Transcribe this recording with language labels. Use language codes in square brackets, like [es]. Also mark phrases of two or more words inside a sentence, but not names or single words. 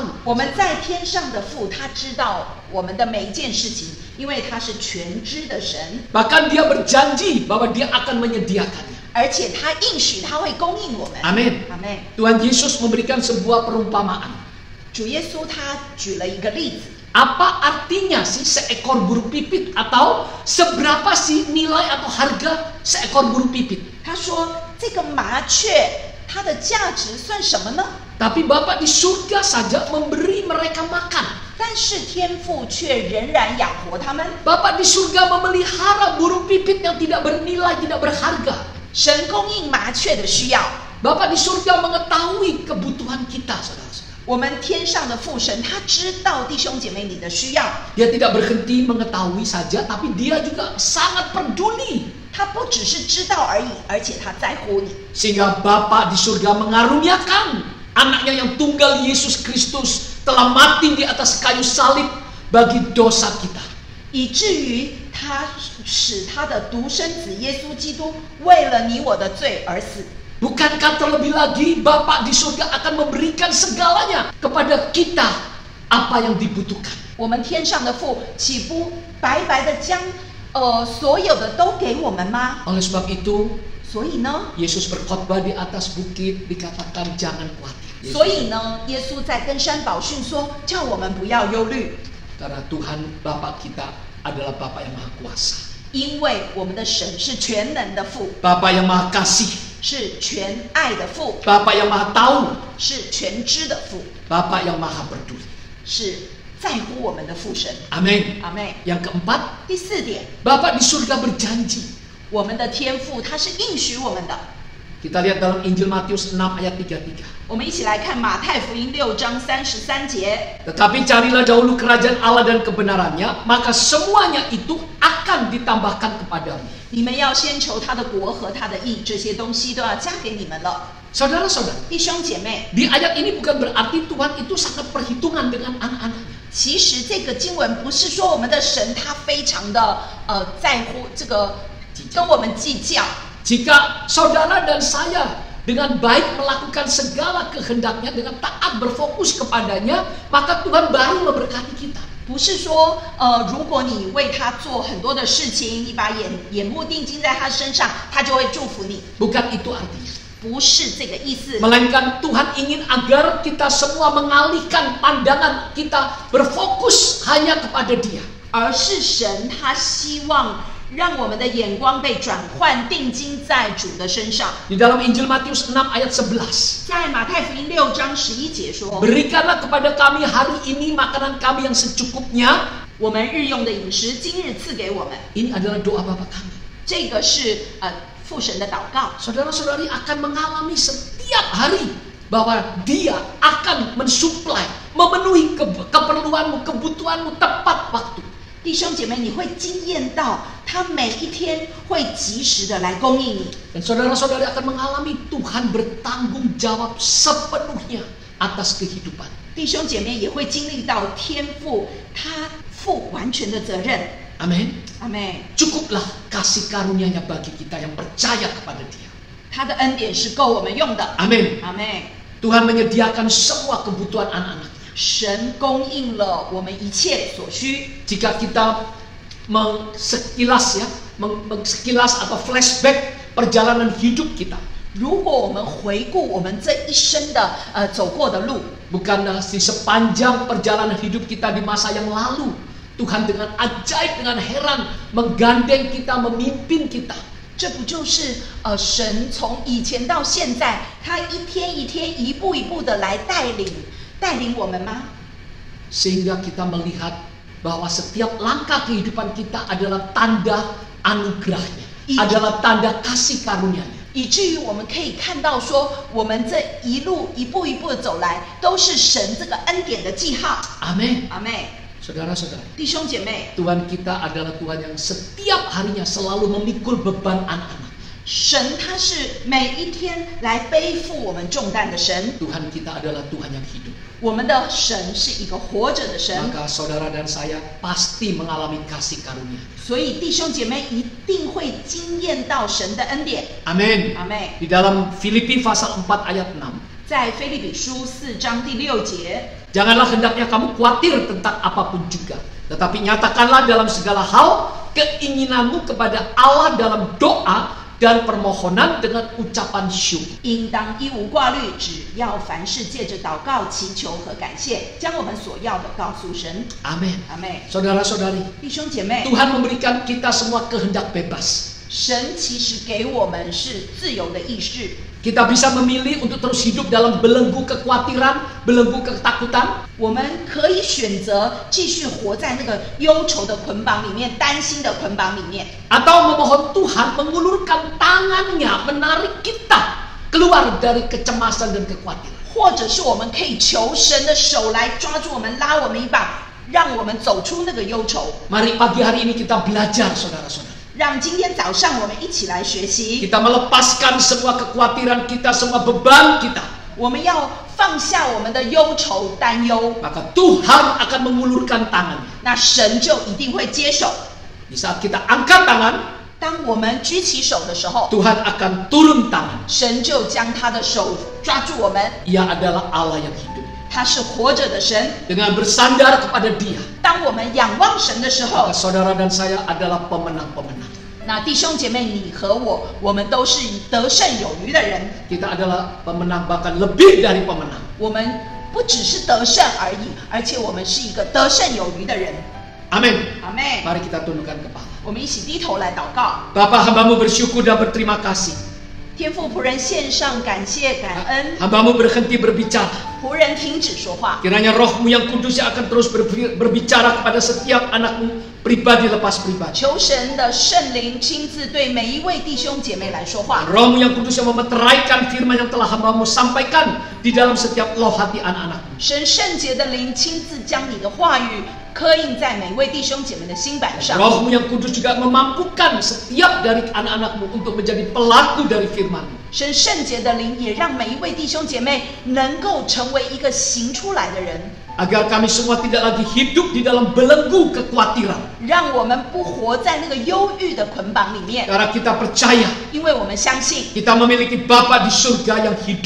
[zh] 我们在天上的父，他知道我们的每一件事情，因为他是全知的神， [id] Bahkan Dia berjanji bahwa Dia akan menyediakannya. [zh] 而且他应许他会供应我们。 [id] Amin. [zh] 阿妹， [id] Tuhan Yesus memberikan sebuah perumpamaan. [zh] 主耶稣他举了一个例子， [id] Apa artinya sih seekor burung pipit atau seberapa sih nilai atau harga seekor burung pipit? [zh] 他说这个麻雀它的价值算什么呢？ [id] Tapi Bapa di surga saja memberi mereka makan. [zh] 但是天父却仍然养活他们。 [id] Bapa di surga memelihara burung pipit yang tidak bernilai, tidak berharga. [zh] 神供应麻雀的需要， [id] Bapa di surga mengetahui kebutuhan kita, saudara-saudara. [zh] 我们天上的父神，他知道弟兄姐妹你的需要， [id] Dia tidak berhenti mengetahui saja, tapi dia juga sangat peduli. [zh] 他不只是知道而已，而且他在乎你。 [id] Sehingga Bapa di surga mengaruniakan anaknya yang tunggal Yesus Kristus telah mati di atas kayu salib bagi dosa kita. [zh] 以至于他使他的独生子耶稣基督为了你我的罪而死。 [id] Bukankah terlebih lagi Bapa di surga akan memberikan segalanya kepada kita apa yang dibutuhkan? [zh] 我们天上的父岂不白白的将所有的都给我们吗？ [id] Oleh sebab itu, [zh] 所以呢， [id] Yesus berkhotbah di atas bukit dikatakan jangan khawatir. [zh] 所以呢，耶稣在登山宝训说，叫我们不要忧虑， [id] Karena Tuhan Bapa kita adalah Bapa yang Maha Kuasa, [zh] 因为我们的神是全能的父， [id] Bapa yang Maha Kasih, [zh] 是全爱的父， [id] Bapa yang Maha Tahu, [zh] 是全知的父， [id] Bapa yang Maha Peduli. [zh] 是在乎我们的父神。 [id] Amin. [zh] 阿妹。 [id] Yang keempat, [zh] 第四点， [id] Bapa di surga berjanji. [zh] 我们的天父他是应许我们的。 [id] Kita lihat dalam Injil Matius 6 ayat 33. [zh] 我们一起来看马太福音6章33节。 [id] Tetapi carilah dahulu kerajaan Allah dan kebenarannya, maka semuanya itu akan ditambahkan kepadamu. [zh] 你们要先求他的国和他的义，这些东西都要加给你们了。 [id] Saudara-saudara, [zh] 弟兄姐妹， [id] di ayat ini bukan berarti Tuhan itu sangat perhitungan dengan anak-anaknya. [zh] 其实这个经文不是说我们的神他非常的在乎这个跟我们计较。 [id] Jika saudara dan saya dengan baik melakukan segala kehendaknya, dengan taat berfokus kepadanya, maka Tuhan baru memberkati kita. [zh] 不是说如果你为他做很多的事情，你把眼目定睛在他身上，他就会祝福你。 [id] Bukan itu artinya. [zh] 不是这个意思。 [id] Melainkan Tuhan ingin agar kita semua mengalihkan pandangan kita, berfokus hanya kepada Dia. [zh] 而是神他希望让我们的眼光被转换，定睛在主的身上。 [id] Di dalam Injil Matius 6 ayat 11. [zh] 在马太福音6章11节说， [id] Berikanlah kepada kami hari ini makanan kami yang secukupnya. [zh] 我们日用的饮食今日赐给我们。 [id] Ini adalah doa Bapa kami. [zh] 这个是父神的祷告。 [id] Saudara-saudari akan mengalami setiap hari bahwa Dia akan mensuplai, memenuhi keperluanmu, kebutuhanmu tepat waktu. [zh] 弟兄姐妹，你会经验到他每一天会及时的来供应你。 [id] Dan saudara-saudari akan mengalami Tuhan bertanggung jawab sepenuhnya atas kehidupan. [zh] 弟兄姐妹也会经历到天父他负完全的责任。 [id] Amin. [zh] 阿妹， [id] Cukuplah kasih karunia-Nya bagi kita yang percaya kepada Dia. [zh] 他的恩典是够我们用的。 [id] Amin. [zh] 阿妹， [id] Tuhan menyediakan semua kebutuhan anak-anaknya. [zh] 神供应了我们一切所需。 [id] Jika kita sekilas atau flashback perjalanan hidup kita, [zh] 如果我们回顾我们这一生的走过的路， [id] bukan di sepanjang perjalanan hidup kita di masa yang lalu, Tuhan dengan ajaib, dengan heran menggandeng kita, memimpin kita. [zh] 这不就是神从以前到现在，他一天一天、一步一步的来带领我们吗？ [id] Sehingga kita melihat bahwa setiap langkah kehidupan kita adalah tanda anugerahnya, adalah tanda kasih karunia-Nya. [zh] 以至于我们可以看到说，我们这一路一步一步的走来，都是神这个恩典的记号。 [id] Amin. [zh] 阿妹， [id] Saudara-saudari, [zh] 弟兄姐妹， [id] Tuhan kita adalah Tuhan yang setiap harinya selalu memikul beban anak-anak. [zh] 神他是每一天来背负我们重担的神。 [id] Tuhan kita adalah Tuhan yang hidup. [zh] 我们的神是一个活着的神， [id] Maka saudara dan saya pasti mengalami kasih karunia. [zh] 所以弟兄姐妹一定会经验到神的恩典。 [id] Amin. [zh] 阿妹， [id] Di dalam Filipi pasal 4 ayat 6. [zh] 在腓立比书4章第6节， [id] Janganlah hendaknya kamu khawatir tentang apapun juga, tetapi nyatakanlah dalam segala hal keinginanmu kepada Allah dalam doa dan permohonan dengan ucapan syukur. [zh] 应当一无挂虑，只要凡事借着祷告、祈求和感谢，将我们所要的告诉神。 [id] Amin. [zh] 阿妹， [id] Saudara-saudari, [zh] 弟兄姐妹， [id] Tuhan memberikan kita semua kehendak bebas. [zh] 神其实给我们是自由的意志， [id] Kita bisa memilih untuk terus hidup dalam belenggu kekhawatiran, belenggu ketakutan, [zh] 我们可以选择继续活在那个忧愁的捆绑里面、担心的捆绑里面， [id] atau memohon Tuhan mengulurkan tangannya menarik kita keluar dari kecemasan dan kekhawatiran. [zh] 或者是我们可以求神的手来抓住我们，拉我们一把，让我们走出那个忧愁。 [id] Mari pagi hari ini kita belajar, saudara-saudara. [zh] 让今天早上我们一起来学习， [id] Kita melepaskan semua kekhawatiran kita, semua beban kita. [zh] 我们要放下我们的忧愁、担忧， [id] Maka Tuhan akan mengulurkan tangannya. [zh] 那神就一定会接手。 [id] Di saat kita angkat tangan, [zh] 当我们举起手的时候， [id] Tuhan akan turun tangan. [zh] 神就将他的手抓住我们。 [id] Ia adalah Allah yang hidup. [zh] 他是活着的神。 [id] Dengan bersandar kepada Dia, [zh] 当我们仰望神的时候 [id] maka，saudara dan saya adalah pemenang-pemenang. [zh] 那弟兄姐妹，你和我，我们都是得胜有余的人。 [id] Kita adalah pemenang, bahkan lebih dari pemenang. [zh] 我们不只是得胜而已，而且我们是一个得胜有余的人。 [id] Amin. [zh] 阿妹， [id] Mari kita tundukkan kepala. [zh] 我们一起低头来祷告。 [id] Bapa, hamba-Mu bersyukur dan berterima kasih. [zh] 天父，仆人献上感谢感恩， [id] Hamba-Mu berhenti berbicara. [zh] 仆人停止说话。 [id] Kiranya Roh-Mu yang kudus yang akan terus berbicara kepada setiap anak-Mu pribadi lepas pribadi. [zh] 求神的圣灵亲自对每一位弟兄姐妹来说话。 [id] Roh-Mu yang kudus yang memeteraikan firman yang telah hamba-Mu sampaikan di dalam setiap loh hati anak-anak-Mu. [zh] 神圣洁的灵亲自将你的话语刻印在每位弟兄姐妹的心板上。 [id] Roh-Mu yang kudus juga memampukan setiap dari anak-anak-Mu untuk menjadi pelaku dari firman-Mu. [zh] 神圣洁的灵也让每一位弟兄姐妹能够成为一个行出来的人， [id] Agar kami semua tidak lagi hidup di dalam belenggu kekhawatiran. [zh] 让我们不活在那个忧郁的捆绑里面， [id] Karena kita percaya [zh] 因为我们相信， [id] kita memiliki Bapa di surga yang hidup.